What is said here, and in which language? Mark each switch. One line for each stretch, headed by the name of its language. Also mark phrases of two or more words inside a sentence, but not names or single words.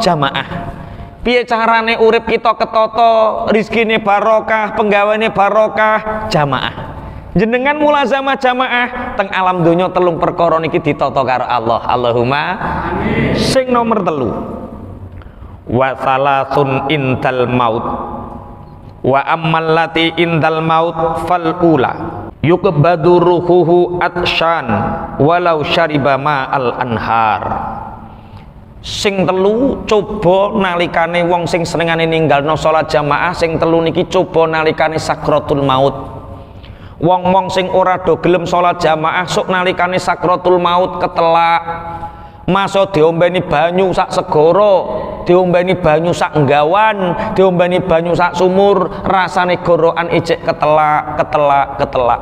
Javanese: Jamaah. Piye carane urip kita ketata, rezekine barokah, penggaweane barokah? Jamaah. Jenengan mulazamah jamaah teng alam donya telung perkara niki ditata karo Allah.
Arabic: اللهم آمين.
Javanese: Sing nomor telu,
Arabic: وثلاث عند الموت وأما التي عند الموت فالأولى يقبض روحه عطشان ولو شرب ماء الأنهار.
Javanese: Sing telu coba nalikane wong sing senengane ninggalno salat jamaah, sing telu niki coba nalikane sakratul maut. Wong-wong sing ora do gelem salat jamaah sok nalikane sakratul maut ketelak. Masa diombeni banyu sak segara, diombeni banyu sak nggawan, diombeni banyu sak sumur, rasane gorokan ijek ketelak.